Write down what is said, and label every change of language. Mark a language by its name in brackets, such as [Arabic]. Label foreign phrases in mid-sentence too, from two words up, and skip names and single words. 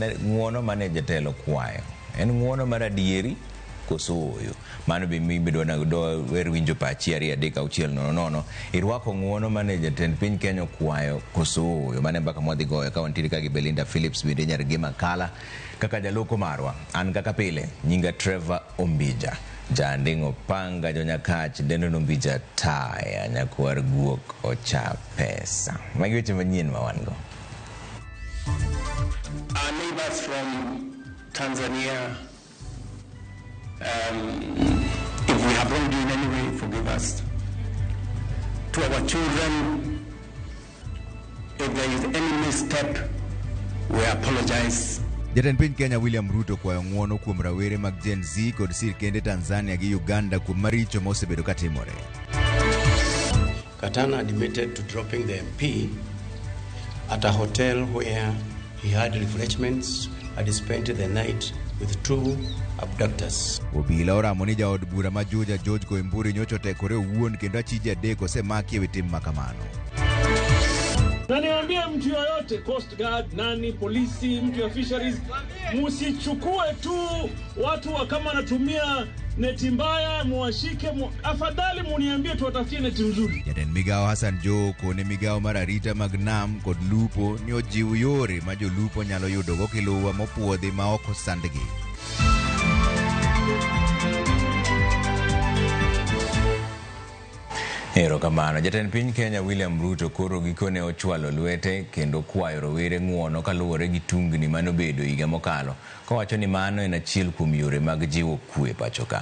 [Luo (Kenya and Tanzania)] ng'uono mane jatelo kwayo en ng'uono mar adieri kosoyo mano be mibedo na do wer winjo pachi ari adek auchiel nono irwako ng'uono mane jatend piny Kenya kwayo kosoyo mane mbaka mwadhi goyo ka wantiere ka gi Belinda Phillips bende nyar gi makala kaka jaloko marwa an kaka pile nyinga Trevor Ombija jandingo panga jonyakach dendo Ombija taya nyakwar guok ocha pesa magi weche manyien ma wan go. [English] Our neighbors from Tanzania, if we have wronged you in any way, forgive us. To our children, if there is any misstep, we apologize. [Luo (Kenya and Tanzania)] Jatend piny Kenya William Ruto kwayo ng'uono kuom rawere mag Gen Z kod sirkende Tanzania gi Uganda kuom maricho mosebedo katimore. [English] Katana admitted to dropping the MP at a hotel where he had refreshments and spent the night with two abductors. [Luo (Kenya and Tanzania)] Obila oramo ni jaod bura ma Juja George Koimburi nyocho tekore owuon kendo achije adek osemaki e tim makamano. [Swahili] Na niambia mtu yoyote, Coast Guard, nani, polisi, mtu ya fisheries, musichukue tu watu wa kama natumia neti mbaya, muwashike, afadhali muniambie tuwatafutie neti nzuri. [Luo (Kenya and Tanzania)] Jatend migao Hassan Joho kone migao mar arita mag nam kod lupo ni ojiw yore ma jolupo nyalo yudogo kiluwa mopuodhi ma ok osandgi. Ero kamano, jatend piny Kenya William Ruto koro gikone ochwalo lwete kendo kwayo rowere ng'uono kaluwore gi tungni manobedo higa mokalo kowacho ni mano en achiel kuom yore mag jiwo kwe pachoka.